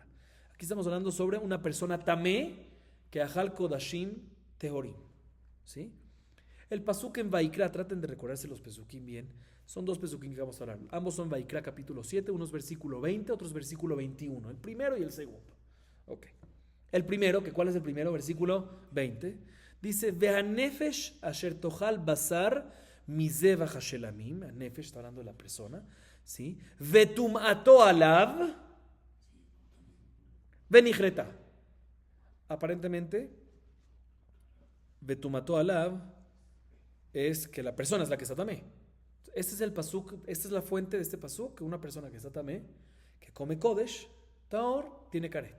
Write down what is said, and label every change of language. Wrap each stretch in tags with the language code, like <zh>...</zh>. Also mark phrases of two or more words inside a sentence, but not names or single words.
<es>Aquí estamos hablando sobre una persona tamé que</es> <he>אכל קדשים טהורים,</he> <es>¿sí? El pasuk en Vaikra, traten de recordarse los pesukim bien, son dos pesukim que vamos a hablar. Ambos son Vaikra capítulo 7, uno es versículo 20, otro es versículo 21, el primero y el segundo. Ok. El primero, ¿cuál es el primero? Versículo 20. Dice,</es> <he>והנפש אשר תאכל בשר מזבח השלמים,</he> <es>Nefesh está hablando de la persona, ¿sí?</es> <he>וטומאתו עליו ונכרתה.</he> <es>Aparentemente,</es> <he>וטומאתו עליו</he> <es>es que la persona es la que está tamé. Este es el pasuk, esta es la fuente de este pasuk, que una persona que está tamé, que come kodesh, taor, tiene karet.</es>